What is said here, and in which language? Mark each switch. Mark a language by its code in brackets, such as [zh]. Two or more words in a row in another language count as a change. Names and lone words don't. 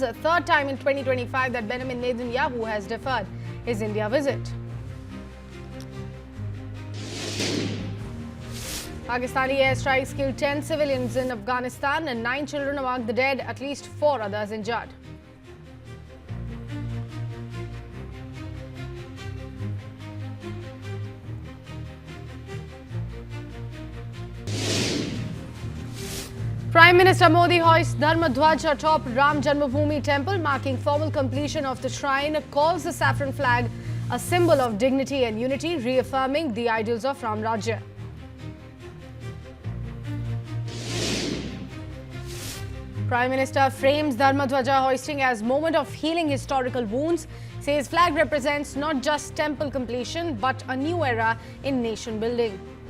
[en] Third time in 2025 that Benjamin Netanyahu has deferred his India visit. Pakistani airstrikes killed 10 civilians in Afghanistan and 9 children among the dead, at least 4 others injured. Prime Minister Modi hoists Dharma Dhwaj atop Ram Janmabhoomi temple, marking formal completion of the shrine, calls the saffron flag a symbol of dignity and unity, reaffirming the ideals of Ram Rajya. Prime Minister frames Dharma Dhwaja hoisting as moment of healing historical wounds, says flag represents not just temple completion but a new era in nation building.